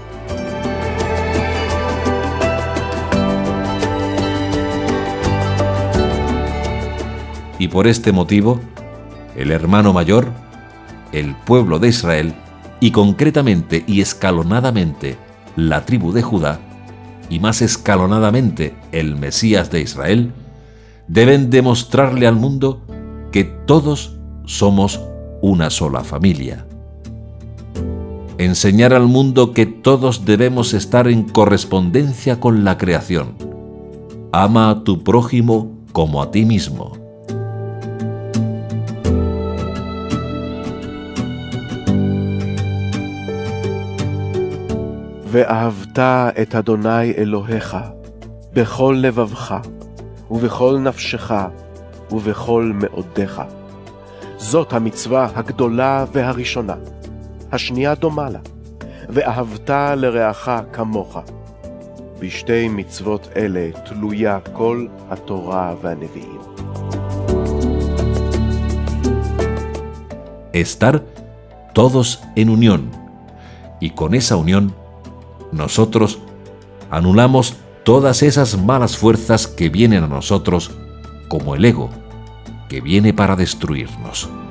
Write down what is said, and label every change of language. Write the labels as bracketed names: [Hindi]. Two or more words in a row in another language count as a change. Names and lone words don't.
[Spanish] Y por este motivo, el hermano mayor, el pueblo de Israel, y concretamente y escalonadamente la tribu de Judá, y más escalonadamente el Mesías de Israel, deben demostrarle al mundo que todos somos una sola familia. Enseñar al mundo que todos debemos estar en correspondencia con la creación. Ama a tu prójimo como a ti mismo. [Hebrew] ואהבת את אדוני אלוהיך בכל לבבך ובכל נפשך ובכל מאודך. זאת המצווה הגדולה והראשונה. השנייה דומה לה, ואהבת לרעך כמוך. בשתי מצוות אלה תלויה כל התורה והנביאים. [Spanish] Estar todos en unión, y con esa unión nosotros anulamos todas esas malas fuerzas que vienen a nosotros, como el ego, que viene para destruirnos.